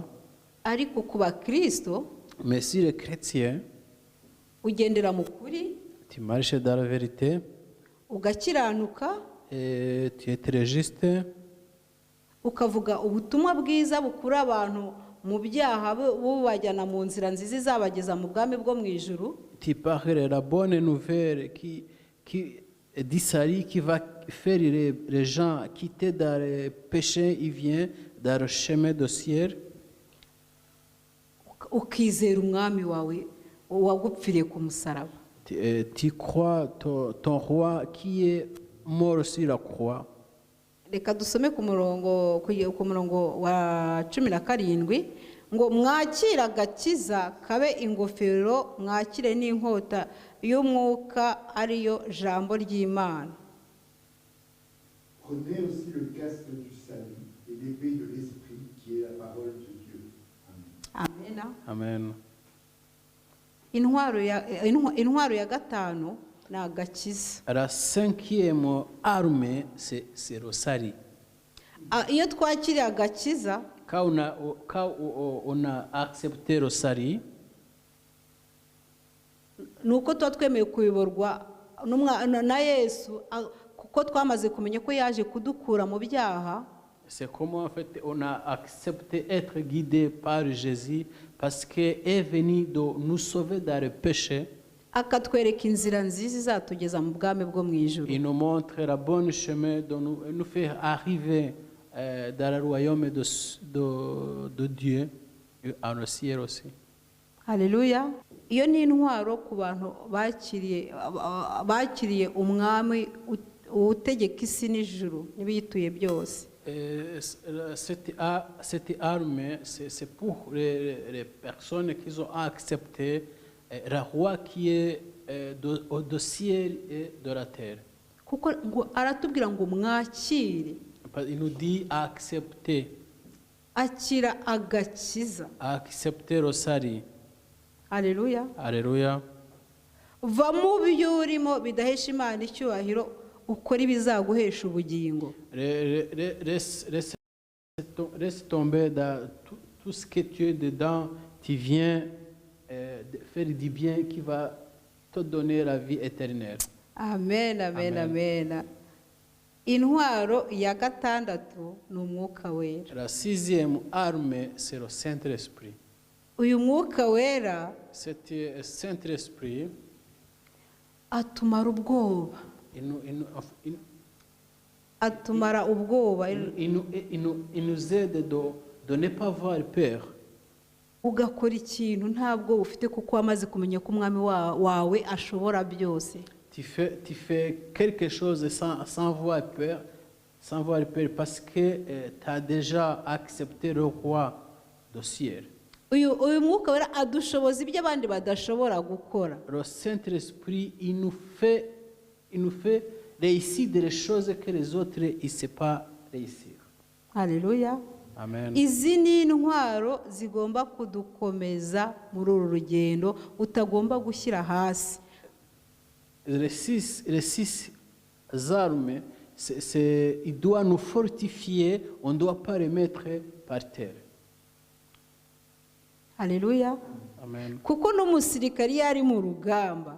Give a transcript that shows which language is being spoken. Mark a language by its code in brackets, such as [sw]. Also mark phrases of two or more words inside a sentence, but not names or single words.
[rw] Ariko kuba Kristo, [fr] mais si le chrétien, [rw] ugendera mu kuri, [fr] tu marches dans la vérité, [rw] ugakiranuka, [fr] et tu es très juste, [rw] ukavuga ubutumwa bwiza bukura abantu mu byaha bubajyana mu nzira nziza izabageza mu bwami bwo mu ijuru. [fr] Tu parles la bonne nouvelle du salut qui va faire les gens quitter dans le péché, il vient dans le chemin de ciel. [rw] Ukizera umwami wawe wagupfiriye ku musaraba. [fr] Tu crois ton roi qui est mort sur la croix. [rw] Reka dusome ku murongo wa 17 ngo mwakire agakiza kabe ingofero, mwakire n'inkota y'umwuka ariyo jambo ry'Imana. [fr] Prenez aussi le casque du salut et l'épée de l'esprit qui est la parole de Dieu. Amen. Amen. [rw] Intwaro ya gatanu ni agakiza. [fr] La cinquième arme, c'est le salut. [rw] Iyo twakiriye agakiza, [fr] Quand on a accepté le salut, [rw] nuko tuba twemeye kuyoborwa na Yesu, kuko twamaze kumenya ko yaje kudukura mu byaha. [fr] c'est comment en fait on a accepté être guidé par Jésus parce qu'il est venu de nous sauver dans le péché. [rw] Akatwereka inzira nziza izatugeza mu bwami bwo mu ijuru. [fr] Il nous montre la bonne chemin de nous faire arriver dans le royaume de Dieu et en le ciel aussi. [rw] Haleluya. Iyo ni intwaro ku bantu bakiriye umwami utegeka isi n'ijuru n'ibiyituye byose. [fr] Cette arme, c'est pour les personnes qui ont accepté le roi qui est du ciel et de la terre. [rw] Kuko ngo aratubwira ngo mwakire. [fr] Il nous dit accepter. [rw] Akira agakiza. [fr] Accepter le salut. [rw] Haleluya. [fr] Alléluia. [rw] Va mu byo urimo bidahesha Imana icyubahiro, ukora ibizaguhesha ubugingo. [fr] Reste tomber dans tout ce que tu es dedans, tu viens faire du bien qui va te donner la vie éternelle. Amen, amen, Amen. amen. [rw] Intwaro ya gatandatu ni umwuka wera. [fr] La sixième arme, c'est le Saint-Esprit. [rw] Uyu mwuka wera [fr] Cet Saint-Esprit, [rw] atumara ubwoba. Atumara ubwoba. [fr] Il nous aide de ne pas avoir peur. [rw] Ugakora ikintu ntabwo ufite kuko wamaze kumenya ko umwami wawe ashobora byose. [fr] Tu fais quelque chose sans avoir peur parce que tu as déjà accepté le roi du ciel. [rw] Uyu mwuka wera adushoboza ibyo abandi badashobora gukora. [fr] Le Saint-Esprit, il nous fait réussir des choses que les autres ne savent pas réussir. [rw] Haleluya. Amen. Izi ni intwaro zigomba kudukomeza muri uru rugendo, utagomba gushyira hasi. [fr] Les six armes, il doit nous fortifier, on ne doit pas les mettre par terre. [rw] Haleluya. Amen. Kuko n'umusirikari yari mu rugamba,